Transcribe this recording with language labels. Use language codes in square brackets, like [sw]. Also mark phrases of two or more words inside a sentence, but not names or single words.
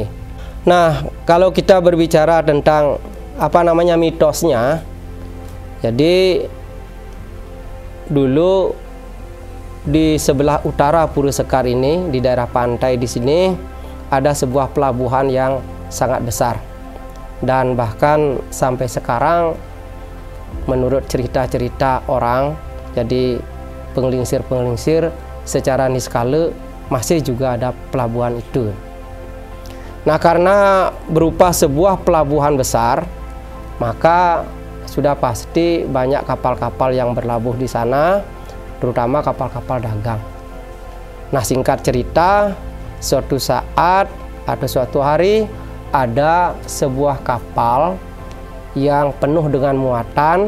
[id] Nah, kalau kita berbicara tentang mitosnya, jadi dulu di sebelah utara Pura Sekar ini, di daerah pantai di sini, ada sebuah pelabuhan yang sangat besar. Dan bahkan sampai sekarang menurut cerita-cerita orang, jadi penglingsir-penglingsir secara niskala masih juga ada pelabuhan itu. Nah, karena berupa sebuah pelabuhan besar, maka sudah pasti banyak kapal-kapal yang berlabuh di sana, terutama kapal-kapal dagang. Nah, singkat cerita, suatu saat atau suatu hari ada sebuah kapal yang penuh dengan muatan.